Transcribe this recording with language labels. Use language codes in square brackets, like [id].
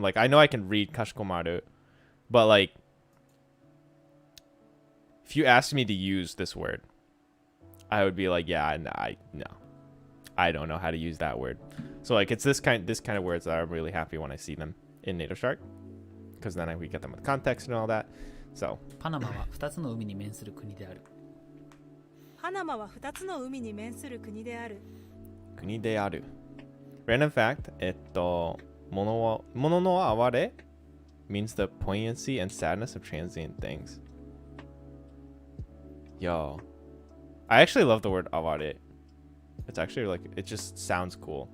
[en] Like I know I can read kashikomaru, but like if you asked me to use this word, I would be like, yeah, no. I don't know how to use that word. So like it's this kind of words that I'm really happy when I see them in Native Shark, because then we get them with context and all that. So [ja] パナマは2つの海に面する国である。パナマは2つの海に面する国である。国である. [en] Random fact, 物の哀れ means the poignancy and sadness of transient things. Yo, I actually love the word aware. It's actually like, it just sounds cool.